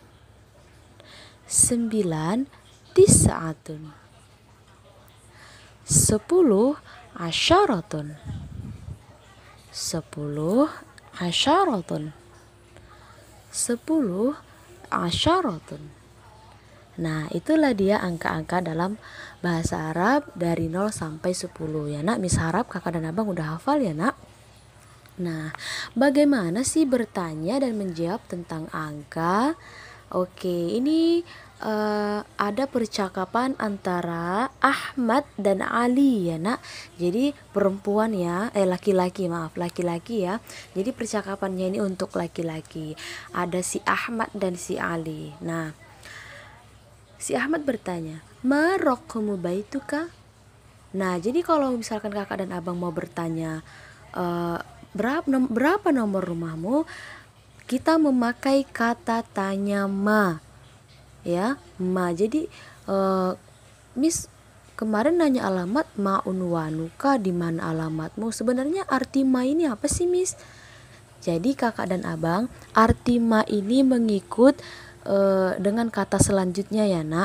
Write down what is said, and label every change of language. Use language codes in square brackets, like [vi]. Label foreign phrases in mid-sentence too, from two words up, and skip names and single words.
[ar] 9 تسعة. 10 عشرة. 10 عشرة. 10 عشرة. [id] Nah, itulah dia angka-angka dalam bahasa Arab dari 0 sampai 10 ya nak. Mis harap kakak dan abang udah hafal ya nak. Nah, bagaimana sih bertanya dan menjawab tentang angka? Oke, ini ada percakapan antara Ahmad dan Ali ya nak. Jadi perempuan ya, laki-laki ya. Jadi percakapannya ini untuk laki-laki. Ada si Ahmad dan si Ali. Nah, si Ahmad bertanya, [ar] "ما رقم بيتك?" [id] Nah, jadi kalau misalkan kakak dan abang mau bertanya berapa nomor rumahmu, kita memakai kata tanya ma. Ya, ma. Jadi Miss kemarin nanya alamat [ar] ما عنوانك, [id] di mana alamatmu. Sebenarnya arti ma ini apa sih, Miss? Jadi kakak dan abang, arti ma ini mengikut dengan kata selanjutnya ya nak.